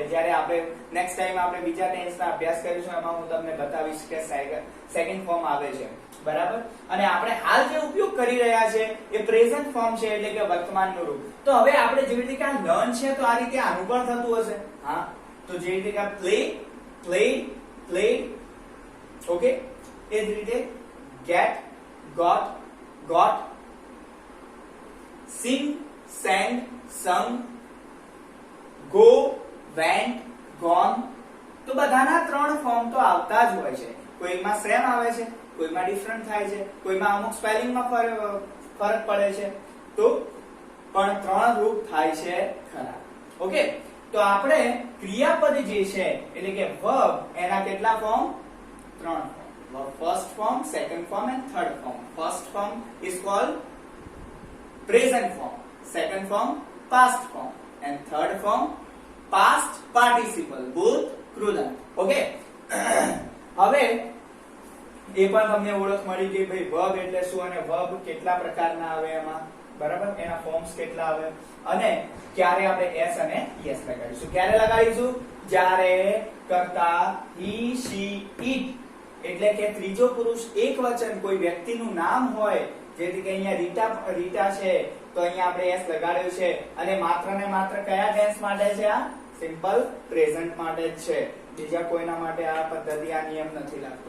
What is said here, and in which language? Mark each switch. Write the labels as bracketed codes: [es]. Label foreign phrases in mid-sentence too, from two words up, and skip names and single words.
[gu] જ્યારે આપણે [en] next time [gu] આપણે બીજા ટેન્સના અભ્યાસ કરીશું એમાં હું તમને બતાવીશ કે [en] second form [gu] આવે છે, બરાબર. અને આપણે હાલ જે ઉપયોગ કરી રહ્યા છે એ [en] present form [gu] છે, એટલે કે વર્તમાનનું રૂપ. તો હવે આપણે જેવી રીતે આ લર્ન છે તો આ રીતે આનું પણ થતું હશે. હા, તો જે રીતે આ પ્લે, ઓકે. એ જ રીતે [en] get, got, sing, sang, sung, go, went, gone. [gu] તો બધાના 3 ફોર્મ તો આવતા જ હોય છે. કોઈમાં સેમ આવે છે, કોઈમાં ડિફરન્ટ થાય છે, કોઈમાં અમુક સ્પેલિંગમાં ફરક પડે છે, તો પણ 3 રૂપ થાય છે ખરા. ઓકે, તો આપણે ક્રિયાપદ જે છે એટલે કે વર્બ, એના કેટલા ફોર્મ? 3 ફોર્મ. [en] Verb first form, second form and third form. First form is called present form, second form past form and third form past participle, [gu] ભૂતકૃદંત. ઓકે, હવે એ પણ તમને ઓળખ મળી ગઈ ભાઈ verb એટલે શું અને verb કેટલા પ્રકારના આવે એમાં, બરાબર. એના ફોર્મ્સ કેટલા આવે અને ક્યારે આપણે s અને es લગાડીશું. ક્યારે લગાડીશું? જ્યારે કર્તા [en] he, she, it [gu] એટલે કે ત્રીજો પુરુષ એકવચન કોઈ વ્યક્તિનું નામ હોય, જેથી કે અહીંયા રીટા છે તો અહીંયા આપણે s લગાડ્યું છે, અને માત્ર ને માત્ર કયા ટેન્સ માટે છે? આ [en] simple present [gu] માટે જ છે. બીજા કોઈના માટે આ પદ્ધતિ, આ નિયમ નથી લાગતો.